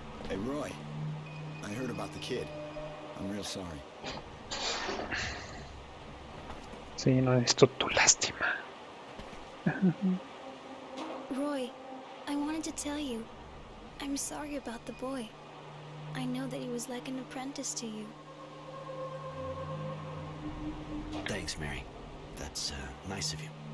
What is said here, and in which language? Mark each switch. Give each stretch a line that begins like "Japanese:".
English: Hey, Roy. I heard about the kid. I'm real sorry.
Spanish: Sí, no necesito tu lástima.
English: Roy, I wanted to tell you, I'm sorry about the boy. I know that he was like an apprentice to you. Thanks, Mary. That's nice of you.